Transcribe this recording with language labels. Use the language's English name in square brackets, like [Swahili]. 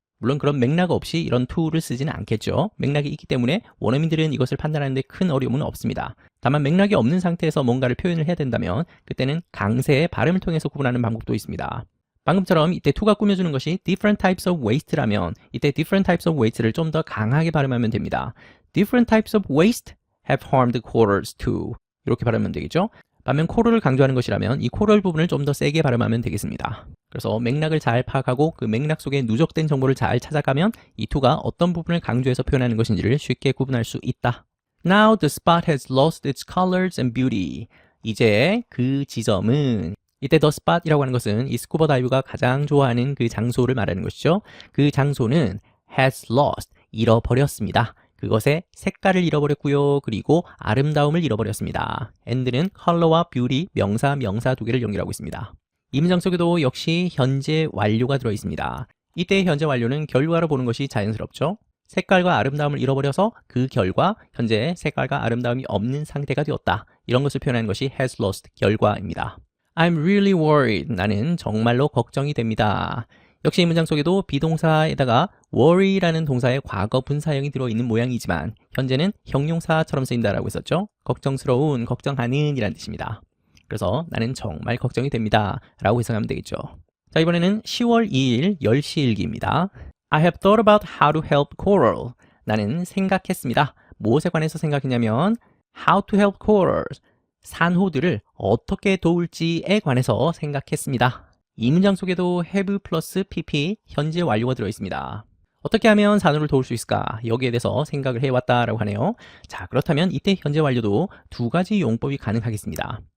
[Korean] 물론 그런 맥락 없이 이런 to를 쓰지는 않겠죠. 맥락이 있기 때문에 원어민들은 이것을 판단하는 데 큰 어려움은 없습니다. 다만 맥락이 없는 상태에서 뭔가를 표현을 해야 된다면 그때는 강세의 발음을 통해서 구분하는 방법도 있습니다. 방금처럼 이때 to가 꾸며주는 것이 [English] different types of waste [Korean] 라면 이때 different types of waste를 좀 더 강하게 발음하면 됩니다. [English] different types of waste have harmed corals too. [Korean] 이렇게 발음하면 되겠죠. 반면 coral을 강조하는 것이라면 이 coral 부분을 좀 더 세게 발음하면 되겠습니다. 그래서 맥락을 잘 파악하고 그 맥락 속에 누적된 정보를 잘 찾아가면 이 to가 어떤 부분을 강조해서 표현하는 것인지를 쉽게 구분할 수 있다. [English] Now the spot has lost its colors and beauty. [Korean] 이제 그 지점은, 이때 the spot이라고 하는 것은 이 스쿠버 다이브가 가장 좋아하는 그 장소를 말하는 것이죠. 그 장소는 has lost, 잃어버렸습니다. 그것의 색깔을 잃어버렸고요. 그리고 아름다움을 잃어버렸습니다. and는 color와 beauty, 명사 두 개를 연결하고 있습니다. 이 문장 속에도 역시 현재 완료가 들어 있습니다. 이때의 현재 완료는 결과로 보는 것이 자연스럽죠. 색깔과 아름다움을 잃어버려서 그 결과 현재 색깔과 아름다움이 없는 상태가 되었다. 이런 것을 표현하는 것이 has lost 결과입니다. [English] I'm really worried. [Korean] 나는 정말로 걱정이 됩니다. 역시 이 문장 속에도 비동사에다가 worry라는 동사의 과거 분사형이 들어있는 모양이지만 현재는 형용사처럼 쓰인다라고 했었죠. 걱정스러운, 걱정하는 이란 뜻입니다. 그래서 나는 정말 걱정이 됩니다 라고 해석하면 되겠죠. 자, 이번에는 10월 2일 10시 일기입니다. [English] I have thought about how to help coral. [Korean] 나는 생각했습니다. 무엇에 관해서 생각했냐면 [English] how to help corals. [Korean] 산호들을 어떻게 도울지에 관해서 생각했습니다. 이 문장 속에도 have 플러스 pp 현재 완료가 들어있습니다. 어떻게 하면 산호를 도울 수 있을까? 여기에 대해서 생각을 해왔다라고 하네요. 자, 그렇다면 이때 현재 완료도 두 가지 용법이 가능하겠습니다.